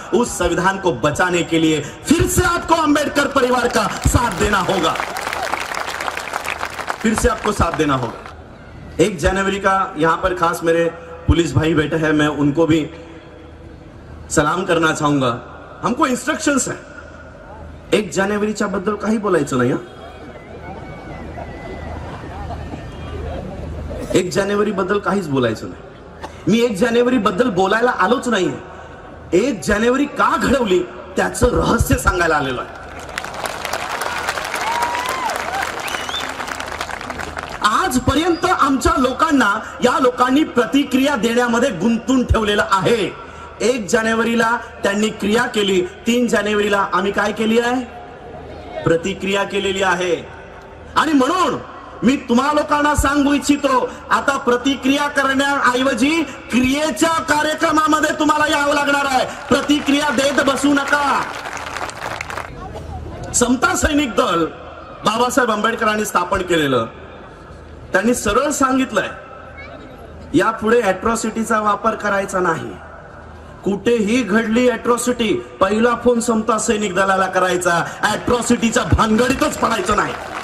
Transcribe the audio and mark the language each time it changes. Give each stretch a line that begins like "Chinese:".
Hindi: उस संविधान को बचाने के लिए फिर से आपको अंबेडकर परिवार का साथ देना होगा, फिर से आपको साथ देना होगा। 1 जनवरी का यहां पर खास मेरे पुलिस भाई बैठे हैं, मैं उनको भी सलाम करना चाहूंगा। हमको इन्स्ट्रक्शन्स है,
Marathi: 1 जानेवारीच्या बद्दल काही बोलायचं नाही। 1 जानेवारी बद्दल काहीच बोलायचं नाही। मी 1 जानेवारी बद्दल बोलायला आलोच नाहीये, 1 जानेवारी का घडवली त्याचं रहस्य सांगायला आलेलो आहे। आजपर्यंत आमच्या लोकांना या लोकांनी प्रतिक्रिया देण्यामध्ये गुंतून ठेवलेलं आहे। 1 जानेवारीला त्यांनी क्रिया केली, 3 जानेवारीला आम्ही काय केली आहे? प्रतिक्रिया केलेली आहे। आणि म्हणून मी तुम्हा लोकांना सांगू इच्छितो, आता प्रतिक्रिया करण्याऐवजी क्रियेच्या कार्यक्रमामध्ये तुम्हाला यावं लागणार आहे। प्रतिक्रिया देत बसू नका। समता सैनिक दल बाबासाहेब आंबेडकरांनी स्थापन केलेलं, त्यांनी सरळ सांगितलंय यापुढे अॅट्रॉसिटीचा वापर करायचा नाही। कुठेही घडली अॅट्रॉसिटी, पहिला फोन समता सैनिक दलाला करायचा, अॅट्रॉसिटीच्या भानगडीतच पडायचं नाही।